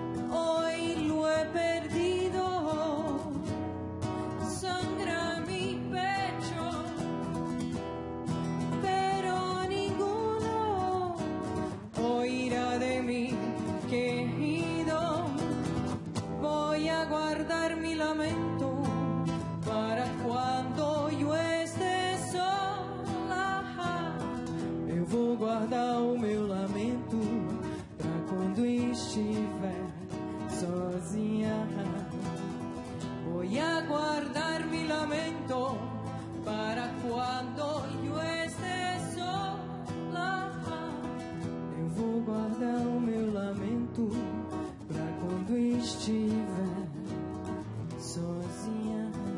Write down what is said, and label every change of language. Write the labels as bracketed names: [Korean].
[Spanish] Hoy lo he perdido, sangra mi pecho, pero ninguno oirá de mí quejido. Voy a guardar mi lamento para cuando yo esté sola. [Portuguese] Eu vou guardar o meu lamento pra quando estiver sozinha. [Spanish] Voy a guardar mi lamento para cuando yo esté sola. [Portuguese] Eu vou guardar o meu lamento pra quando estiver sozinha.